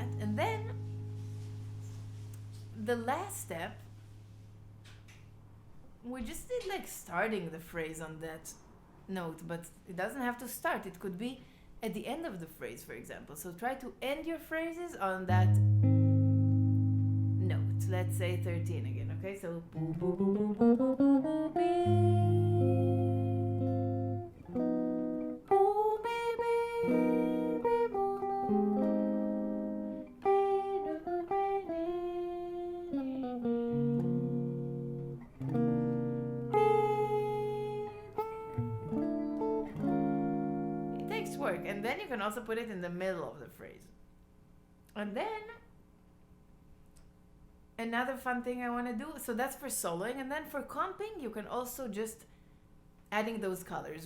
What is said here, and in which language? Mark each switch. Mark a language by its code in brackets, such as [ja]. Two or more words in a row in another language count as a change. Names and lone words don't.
[en] And then the last step, we just did like starting the phrase on that note, but it doesn't have to start. It could be at the end of the phrase, for example. So try to end your phrases on that note. Let's say 13 again, okay? So boo boo boo boo boo boo boo boo bee. Boo bee bee bee boo boo. Bee do bee bee. It takes work, and then you can also put it in the middle of the phrase. And then another fun thing I want to do, so that's for soloing, and then for comping, you can also just adding those colors.